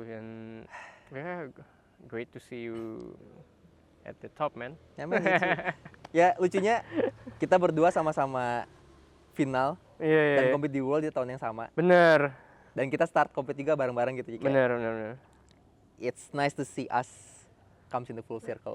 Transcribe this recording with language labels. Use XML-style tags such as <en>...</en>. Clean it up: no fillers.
<id>Dan ya</id> <en>great to see you at the top, man.</en> <id>Ya lucunya kita berdua sama-sama final dan compete di World di tahun yang sama. Bener. Dan kita start compete juga bareng-bareng gitu. Bener.</id> <en>It's nice to see us comes in the full circle.</en>